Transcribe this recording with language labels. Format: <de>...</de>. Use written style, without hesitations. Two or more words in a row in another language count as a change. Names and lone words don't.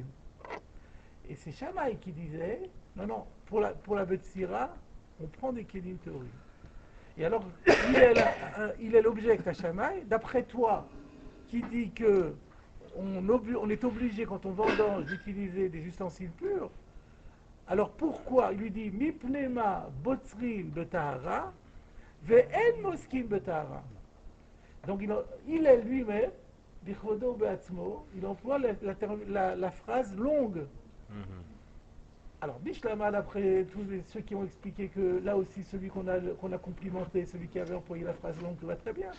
<fr>Et c'est Shammai qui disait, non, pour la Betsira, on prend des</fr> <he>כלים טהורים.</he> <fr>Et alors, Hillel objecte à Shammai, d'après toi, qui dit que on est obligé, quand on vendange, d'utiliser des ustensiles purs, alors pourquoi il lui dit</fr> <he>מפני מה בוצרין בטהרה ואין מוסקין בטהרה.</he> <fr>Donc il est lui-même,</fr> <he>בכבודו בעצמו,</he> <fr>il emploie la phrase longue. Alors, Bishlaman, après tous ceux qui ont expliqué que là aussi, celui qu'on a complimenté, celui qui avait employé la phrase longue, va très bien.</fr>